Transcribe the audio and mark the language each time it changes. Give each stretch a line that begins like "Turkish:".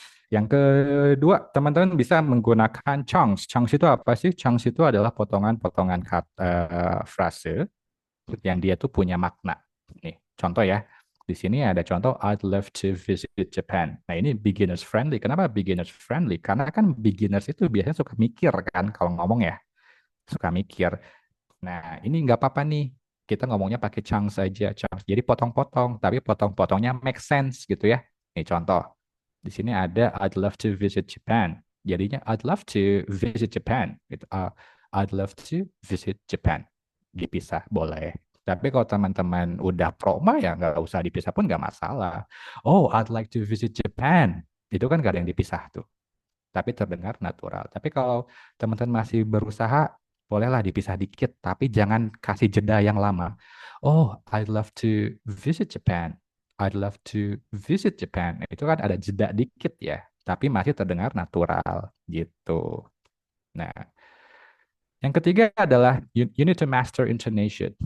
Indonesian: Yang kedua, teman-teman bisa menggunakan chunks. Chunks itu apa sih? Chunks itu adalah potongan-potongan kata frase yang dia tuh punya makna. Nih, contoh ya. Di sini ada contoh
English: I'd love to visit Japan.
Indonesian: Nah, ini beginners friendly. Kenapa beginners friendly? Karena kan beginners itu biasanya suka mikir kan kalau ngomong ya. Suka mikir. Nah, ini nggak apa-apa nih. Kita ngomongnya pakai chunks saja, chunks. Jadi potong-potong, tapi potong-potongnya make sense gitu ya. Nih contoh. Di sini ada
English: I'd love to visit Japan.
Indonesian: Jadinya
English: I'd love to visit Japan.
Indonesian: Gitu.
English: I'd love to visit Japan.
Indonesian: Dipisah boleh. Tapi kalau teman-teman udah proma ya nggak usah dipisah pun nggak masalah.
English: Oh, I'd like to visit Japan.
Indonesian: Itu kan nggak ada yang dipisah tuh. Tapi terdengar natural. Tapi kalau teman-teman masih berusaha, bolehlah dipisah dikit, tapi jangan kasih jeda yang lama.
English: Oh, I'd love to visit Japan. I'd love to visit Japan.
Indonesian: Itu kan ada jeda dikit ya, tapi masih terdengar natural gitu. Nah, yang ketiga adalah
English: you need to master intonation.